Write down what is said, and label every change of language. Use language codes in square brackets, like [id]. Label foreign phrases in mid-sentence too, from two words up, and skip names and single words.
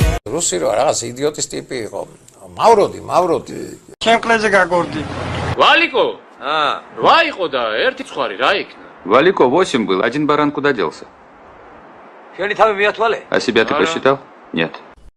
[ka] რუსი რა რაღაც იდიოტის ტიპი იყო. მავროდი. ჩემ კლეზე გაგორდი. Валико? А, 8 იყო და 1 ცხარი რა იქნა? [ru] Валико 8 был, один баран куда делся? [ka] შენი თავი მიათვალე? [ru] А себя ты посчитал? Нет.